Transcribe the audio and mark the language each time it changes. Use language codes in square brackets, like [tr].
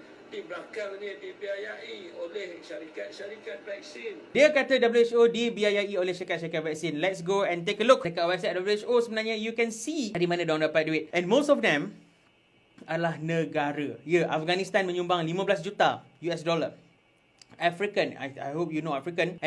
[ms] Di belakangnya dibiayai oleh syarikat-syarikat vaksin. Dia kata WHO dibiayai oleh syarikat-syarikat vaksin. [en] Let's go and take a look [ms] dekat [en] website WHO. [ms] Sebenarnya [en] you can see [ms] di mana diorang dapat duit. [en] And most of them [ms] adalah negara. Ya, Afghanistan menyumbang 15 juta US dollar. [en] African, I hope you know African.